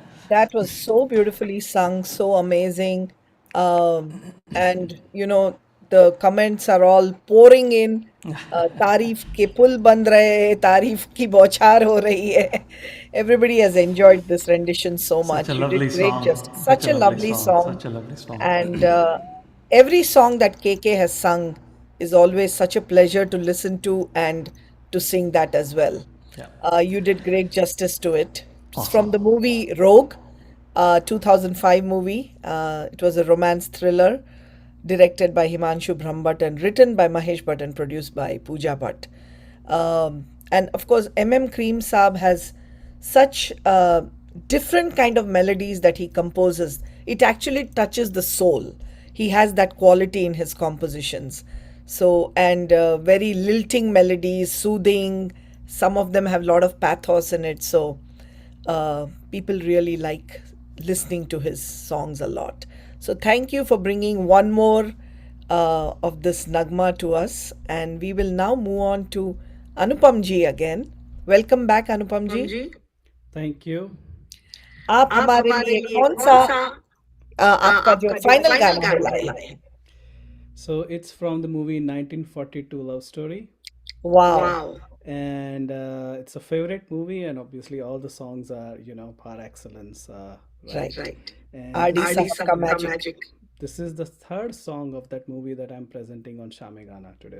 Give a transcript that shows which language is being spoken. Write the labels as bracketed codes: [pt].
[en] That was so beautifully sung, so amazing. And you know, the comments are all pouring in. [hi] तारीफ के पुल बन रहे हैं, तारीफ की बौछार हो रही है. [en] Everybody has enjoyed this rendition so much. Such a You lovely did great song. justice. Such a lovely song. Such a lovely song. And every song that KK has sung is always such a pleasure to listen to and to sing that as well. Yeah. You did great justice to it. It's from the movie Rogue, 2005 movie. It was a romance thriller directed by Himanshu Brahmbhatt and written by Mahesh Bhatt and produced by Pooja Bhatt. And of course, M.M. Cream Saab has such different kind of melodies that he composes. It actually touches the soul. He has that quality in his compositions. So, and very lilting melodies, soothing. Some of them have a lot of pathos in it. So, people really like listening to his songs a lot. So, thank you for bringing one more of this Nagma to us. And we will now move on to Anupam ji again. Welcome back, Anupam ji. Thank you. [hi] आप हमारे लिए कौन सा आपका जो final गाना है लाए हैं? [en] So it's from the movie 1942 Love Story. Wow. And it's a favorite movie, and obviously all the songs are, par excellence. Right. And R.D. Sahab ka magic. this is the third song of that movie that I'm presenting on Shamegana today.